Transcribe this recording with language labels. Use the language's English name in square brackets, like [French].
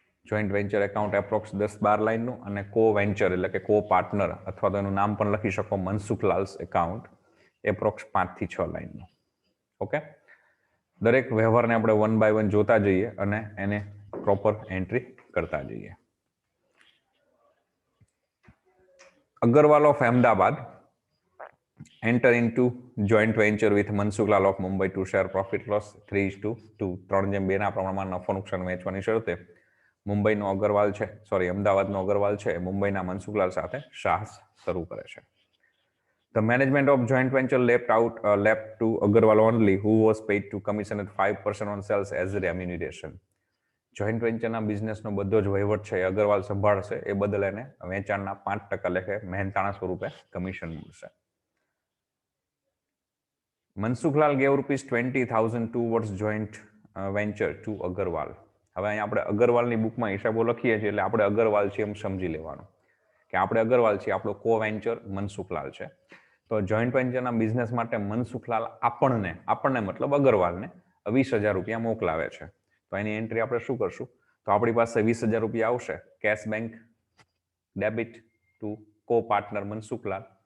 [Gujarati] Joint venture account approx 10-12 લાઇનનું અને કો વેન્ચર એટલે કે કો પાર્ટનર અથવા તો એનું નામ પણ લખી શકો મનસુખલાલ્સ એકાઉન્ટ, એપ્રોક્સ 5 થી 6 લાઇનનું. ઓકે, દરેક વ્યવહારને આપણે 1 by 1 જોતા જઈએ અને એને પ્રોપર એન્ટ્રી કરતા જઈએ. [English] Agarwal of Ahmedabad enter into joint venture with Mansuklal of Mumbai to share profit loss 3:2. [Gujarati] 3:2 ના પ્રમાણમાં નફો નુકસાન વહેંચવાની શરતે મુંબઈનો અગ્રવાલ છે અમદાવાદનો અગ્રવાલ છે મુંબઈના મનસુખલાલ સાથે સાહસ શરૂ કરે છે. [English] The management of joint venture left to Agarwal only, who was paid to commission at 5% on sales as remuneration. [Gujarati] Joint વેન્ચરના બિઝનેસનો બધો જ વહીવટ છે એ અગ્રવાલ સંભાળશે, એ બદલ એને વેચાણના 5% લેખે મહેનતાણા સ્વરૂપે કમિશન મળશે. [English] Mansukhlal gave ₹20,000 towards joint venture to Agarwal. [Gujarati] હવે અહીંયા આપણે અગ્રવાલની બુકમાં હિસાબો લખીએ છીએ એટલે આપણે અગ્રવાલ છે એમ સમજી લેવાનું કે આપણે અગ્રવાલ છીએ, આપણો કો વેન્ચર મનસુખલાલ છે. તો જોઈન્ટ વેન્ચરના બિઝનેસ માટે મનસુખલાલ આપણને મતલબ અગરવાલને 20,000 રૂપિયા મોકલાવે છે. તો એની એન્ટ્રી આપણે શું કરશું? તો આપણી પાસે 20,000 રૂપિયા આવશે કેશ બેંક ડેબિટ ટુ કો પાર્ટનર મનસુખલાલ.